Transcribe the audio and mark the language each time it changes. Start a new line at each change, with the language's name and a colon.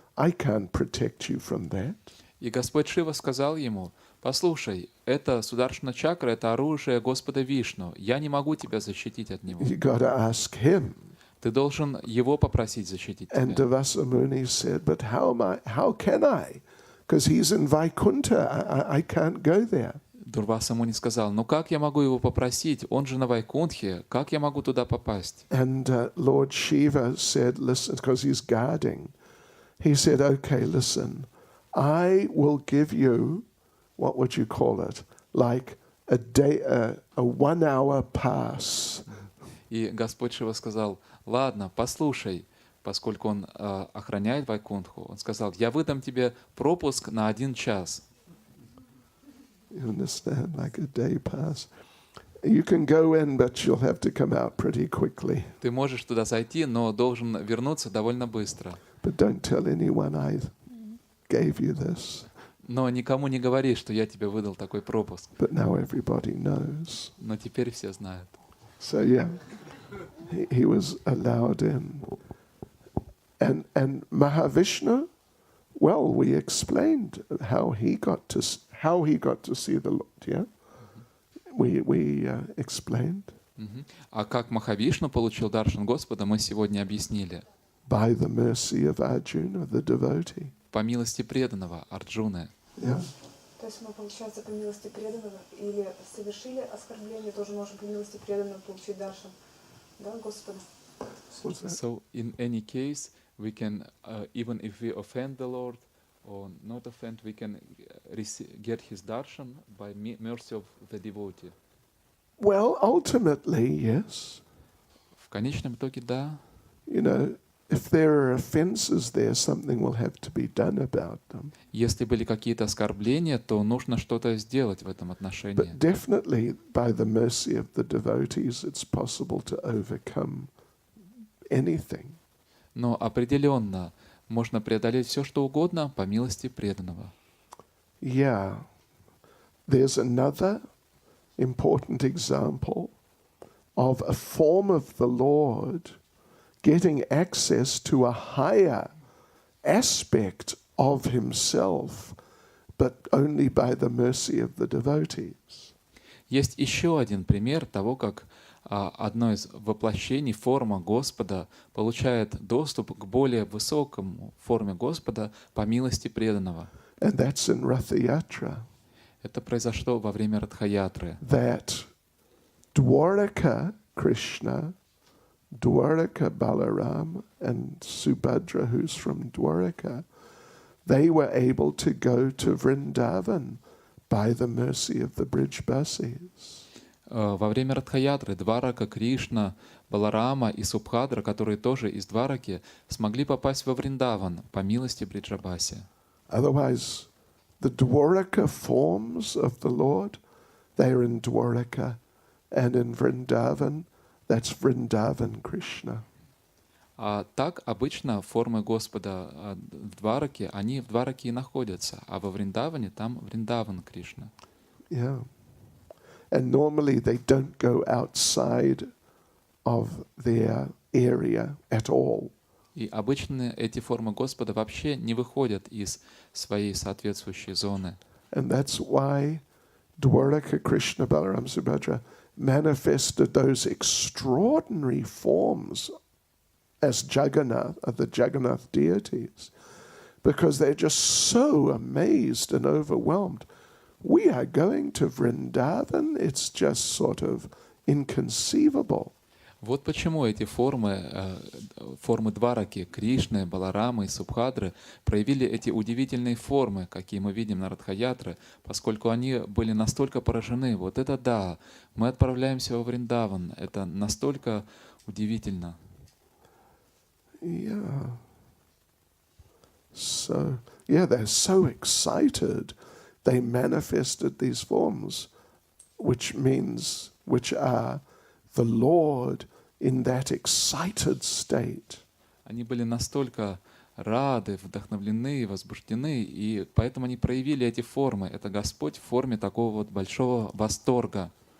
English: I can't protect you from that.
Russian: И Господь Шива сказал ему: послушай, это Сударшана чакра, это оружие Господа Вишну. Я не могу тебя защитить от него.
English: You got to ask him.
Russian: Ты должен его попросить защитить
English: And
Russian: тебя.
English: Devasa Muni said, but how can I? Because he's in Vaikuntha. I can't go there.
Russian: Дурваса Муни сказал: ну как я могу его попросить? Он же на Вайкунтхе. Как я могу туда попасть?
English: And Lord Shiva said, listen, because he's guarding. He said, okay, listen, I will give you, what would you call it? Like a day, a 1 hour pass.
Russian: И Господь Шива сказал: ладно, послушай, поскольку он охраняет Вайкунтху, он сказал: я выдам тебе пропуск на 1 час.
English: You understand? Like a day pass. You can go in, but you'll have to come out pretty quickly.
Russian: Ты можешь туда зайти, но должен вернуться довольно быстро.
English: But don't tell anyone I gave you this.
Russian: Но никому не говори, что я тебе выдал такой пропуск.
English: But now everybody knows.
Russian: Но теперь все знают.
English: So yeah, he was allowed in. And Mahavishnu, well, we explained how he got to see the Lord. Yeah, we explained.
Russian: А как Махавишну получил даршан Господа, мы сегодня объяснили.
English: By the mercy of Arjuna, the devotee.
Russian: По милости преданного Арджуны.
English: Yeah.
Russian: То есть мы, получается, по милости преданного или совершили оскорбление, тоже можем по милости преданного получить даршан, да, Господа?
English: So in any case, we can, even if we offend the Lord or not offend, we can get His darshan by mercy of the devotee. Well, ultimately, yes.
Russian: В конечном итоге, да.
English: You know, if there are offenses there, something will have to be done about them.
Russian: Если были какие-то оскорбления, то нужно что-то сделать в этом отношении.
English: But definitely, by the mercy of the devotees, it's possible to overcome anything.
Russian: Но определенно можно преодолеть все, что угодно по милости преданного.
English: Yeah. There's another important example of a form of the Lord getting access to a higher aspect of himself, but only by the mercy of the devotees.
Russian: Есть еще один пример того, как одно из воплощений, форма Господа, получает доступ к более высокому форме Господа по милости преданного.
English: And that's in Ratha Yatra.
Russian: Это произошло во время Радха-ятры.
English: That Dwaraka Krishna Dwaraka Balaram and Subhadra, who's from Dwaraka, they were able to go to Vrindavan by the mercy of the bridge buses.
Russian: Во время Радхаятры Дварака, Кришна, Баларама и Субхадра, которые тоже из Двараки, смогли попасть во Вриндаван по милости Бриджабаси.
English: Otherwise, the Dwaraka forms of the Lord, they are in Dwaraka, and in Vrindavan, that's Vrindavan Krishna.
Russian: А так обычно формы Господа в Двараке, они в Двараке и находятся, а во Вриндаване там Вриндаван Кришна.
English: Yeah. And normally they don't go outside of their area at all.
Russian: И обычно эти формы Господа вообще не выходят из своей соответствующей зоны.
English: And that's why Dwaraka, Krishna, Balaram, Subhadra manifested those extraordinary forms as Jagannath, of the Jagannath deities, because they're just so amazed and overwhelmed. We are going to Vrindavan, it's just sort of inconceivable.
Russian: Вот почему эти формы Двараки, Кришны, Баларамы и Субхадры проявили эти удивительные формы, какие мы видим на Радхаятре, поскольку они были настолько поражены. Вот это да, мы отправляемся во Вриндаван, это настолько удивительно.
English: Yeah. So, yeah, they're so excited. They manifested these forms, which are the Lord in that excited state.
Russian: Они были настолько рады, вдохновлены, возбуждены, и поэтому они проявили эти формы. Это Господь в форме такого вот большого восторга.